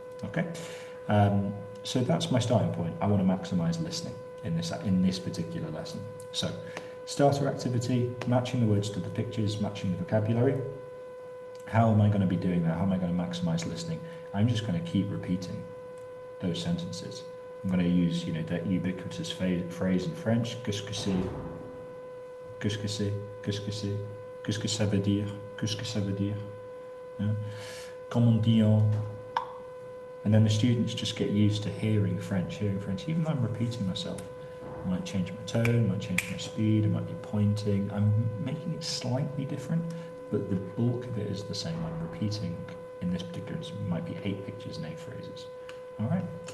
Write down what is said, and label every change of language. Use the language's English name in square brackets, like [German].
[English] Okay, so that's my starting point. I want to maximize listening in this particular lesson. So starter activity, matching the words to the pictures, matching the vocabulary. How am I going to be doing that? How am I going to maximize listening? I'm just going to keep repeating those sentences. I'm going to use, that ubiquitous phrase in French, [French] qu'est-ce que c'est, qu'est-ce que c'est, qu'est-ce que c'est, qu'est-ce que ça veut dire, qu'est-ce que ça veut dire, comment dit-on? [English] And then the students just get used to hearing French, even though I'm repeating myself. I might change my tone, I might change my speed, I might be pointing. I'm making it slightly different, but the bulk of it is the same. I'm repeating, in this particular instance, it might be 8 pictures and 8 phrases. All right?